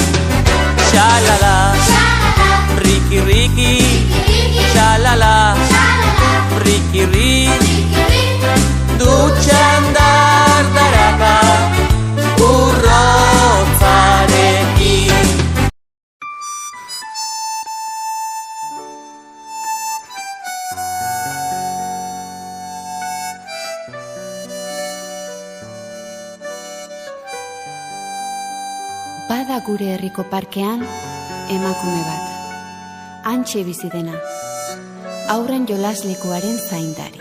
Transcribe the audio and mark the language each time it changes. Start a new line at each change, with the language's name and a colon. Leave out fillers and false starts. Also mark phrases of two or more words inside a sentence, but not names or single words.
Basque: Shalala, Riki Riki, shalala, Riki Riki, dutxan dardaraka, urrotzarekin. Bada gure herriko parkean emakume bat, hantxe bizi dena, haurren jolaslekuaren zaindari.